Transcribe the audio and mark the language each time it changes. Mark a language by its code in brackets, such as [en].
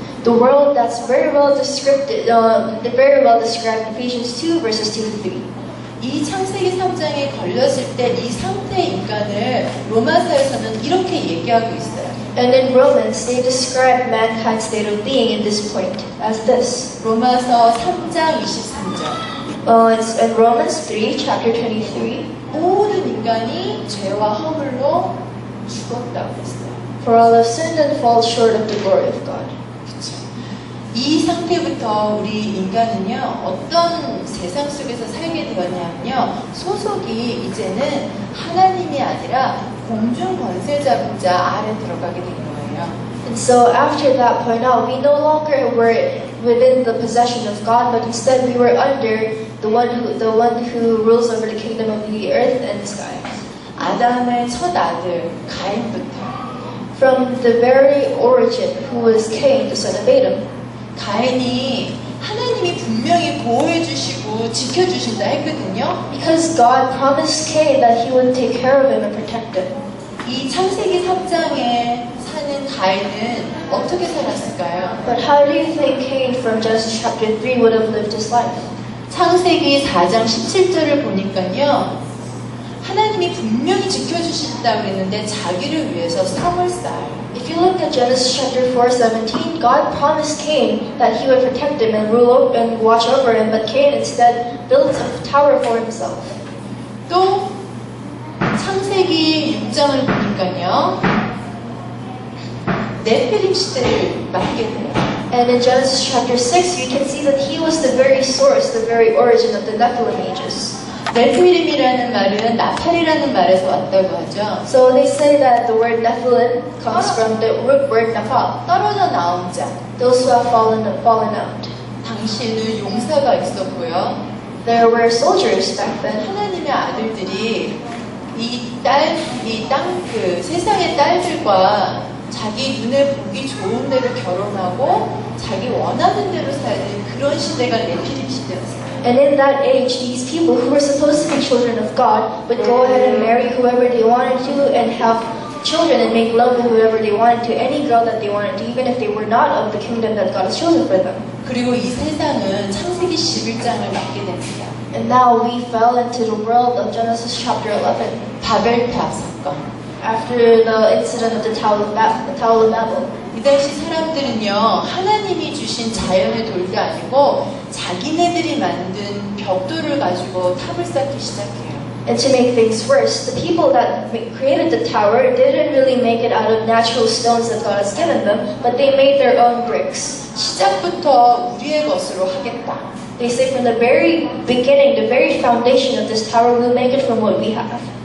[en] The world that's very well described in Ephesians 2 verses 2 to 3. [ko] 이 창세기 3장에 걸렸을 때 이 상태의 인간을 로마서에서는 이렇게 얘기하고 있어요. [en] And in Romans, they describe mankind's state of being in this point as this. [ko] 로마서 3장 23절. [en] It's in Romans 3, chapter 23. [ko] 모든 인간이 죄와 허물로 죽었다고 했어요. [en] For all have sinned and fall short of the glory of God. [ko] 그쵸? 이 상태부터 우리 인간은요 어떤 세상 속에서 살게 되었냐면요 소속이 이제는 하나님이 아니라 공중 권세자분자 아래 들어가게 된 거예요. [en] And so after that point on, we no longer were within the possession of God, but instead we were under the one who rules over the kingdom of the earth and the sky. [ko] 아담의 첫 아들 가인부터 [en] From the very origin, who was Cain, the son of Adam. [ko] 가인이 하나님이 분명히 보호해 주시고 지켜주신다 했거든요. [en] Because God promised Cain that he would take care of him and protect him. [ko] 이 창세기 3장에 사는 가인은 어떻게 살았을까요? [en] But how do you think Cain from Genesis chapter 3 would have lived his life? [ko] 창세기 4장 17절을 보니까요. 하나님이 분명히 지켜주신다고 그랬는데 자기를 위해서 성을 쌓아요. [en] If you look at Genesis chapter 4:17, God promised Cain that he would protect him and rule over and watch over him, but Cain instead built a tower for himself. [ko] 또 창세기 6장을 보니까요. 네피림 시대를 맞게 돼요. [en] And in Genesis chapter 6, you can see that he was the very source, the very origin of the Nephilim ages. [ko] 네피림이라는 말은 나팔이라는 말에서 왔다고 하죠. [en] So they say that the word Nephilim comes from the root word Nephal, [ko] 떨어져 나온 자. [en] those who have fallen out. [ko] 당시에는 용사가 있었고요. [en] There were soldiers back then. [ko] 하나님의 아들들이 그 세상의 딸들과 자기 눈에 보기 좋은 대로 결혼하고 자기 원하는 대로 살는 그런 시대가 네피림 시대였어요. [en] And in that age, these people who were supposed to be children of God would go ahead and marry whoever they wanted to and have children and make love to whoever they wanted to, any girl that they wanted to, even if they were not of the kingdom that God has chosen for them. [ko] 그리고 이 세상은 창세기 11장을 맞게 됩니다. [en] And now we fell into the world of Genesis chapter 11. [ko] 바벨탑 사건. [en] After the incident of the Tower of Babel. [ko] 이 당시 사람들은요 하나님이 주신 자연의 돌도 아니고 자기네들이 만든 벽돌을 가지고 탑을 쌓기 시작해요. [en] And to make things worse, the people that created the tower didn't really make it out of natural stones that God has given them, but they made their own bricks. [ko] 시작부터 우리의 것으로 하겠다. [en] They say from the very beginning, the very foundation of this tower, we'll make it from what we have.